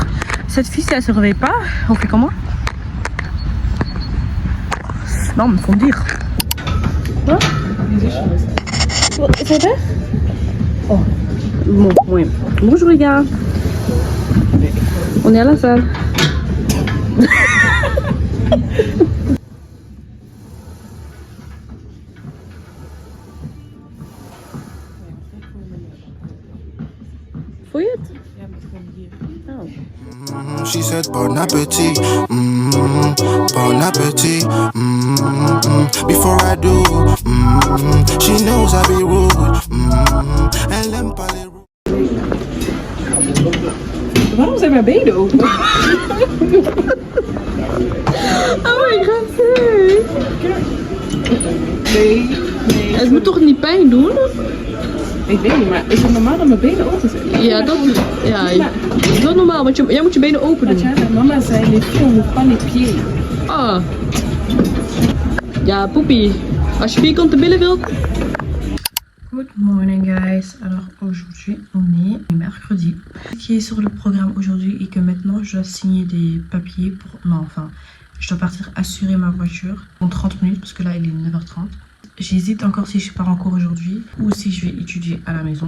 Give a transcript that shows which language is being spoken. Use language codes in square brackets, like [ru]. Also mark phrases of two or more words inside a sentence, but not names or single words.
[fr] Cette fille, si elle se réveille pas, on fait comment? Non, mais faut me dire. Quoi? C'est vrai? Oh. Bon, oui. Bonjour les gars. On est à la salle. [nl] Voel je het? Ja, maar gewoon hier. [en] She said [fr] bon appétit. Bon appétit. [en] Before I do, she knows I be rude. [fr] Elle aime pas les rude. [nl] Waarom zijn mijn benen open? [en] Oh my god, nee. [nl] Nee. Het moet toch niet pijn doen? Ik weet niet, maar is het normaal dat mijn benen open zijn? Ja, dat is wel normaal, want jij moet je benen open doen. Mama zei, [fr] les filles, on ne pas les pieds. [nl] Ah. Ja, poepie. Als je vierkante billen wilt. [en] Good morning guys. [fr] Alors aujourd'hui on est mercredi. Ce qui est sur le programme aujourd'hui est que maintenant je dois signer des papiers pour... Non enfin, je dois partir assurer ma voiture en 30 minutes parce que là il est 9h30. J'hésite encore si je pars en cours aujourd'hui ou si je vais étudier à la maison.